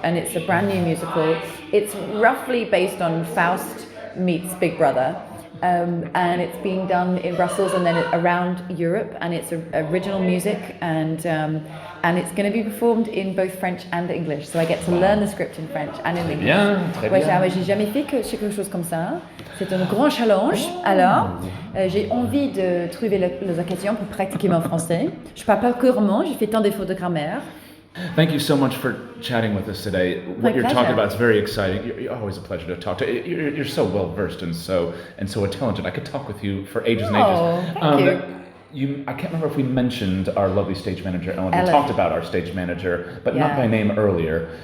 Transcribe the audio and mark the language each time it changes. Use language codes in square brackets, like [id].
[en] And it's a brand new musical. It's roughly based on Faust meets Big Brother. And it's being done in Brussels and then around Europe, and it's original music, and it's going to be performed in both French and English. So I get to learn the script in French and in English. [fr] J'ai jamais fait quelque chose comme ça. C'est un grand challenge. Alors, j'ai envie de trouver les occasions pour pratiquer mon français. Je parle pas couramment, j'ai fait tant de fautes de grammaire. [en] Thank you so much for chatting with us today. What you're talking about is very exciting. You're always a pleasure to talk to. You're so well versed and so intelligent. I could talk with you for ages and ages. Thank you. I can't remember if we mentioned our lovely stage manager, Ellen. We talked about our stage manager, but not by name earlier.